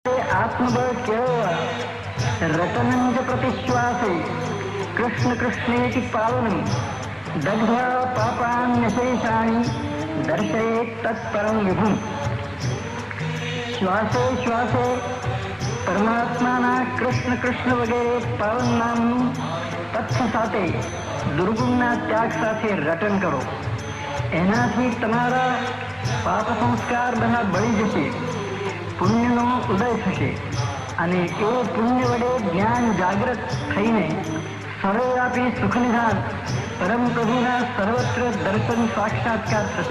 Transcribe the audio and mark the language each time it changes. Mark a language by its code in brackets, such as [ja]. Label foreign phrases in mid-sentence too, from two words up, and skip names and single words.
[sa] आत्मबळ केळवा रटनं च प्रतिश्वासे कृष्ण कृष्णेति पावनं दग्ध्वा पापान्यशेषाणि दर्शयेत् तत्परं विभुं। [gu] શ્વાસે શ્વાસે પરમાત્માના કૃષ્ણ કૃષ્ણ વગેરે પાવન નામનું તથ્ય સાથે દુર્ગુણના ત્યાગ સાથે રટન કરો. એનાથી તમારા પાપ સંસ્કાર બધા બળી જશે, પુણ્યનો ઉદય થશે અને એ પુણ્ય વડે જ્ઞાન જાગૃત થઈને સર્વવ્યાપી સુખનિધાન પરમ પ્રભુના સર્વત્ર દર્શન સાક્ષાત્કાર થશે.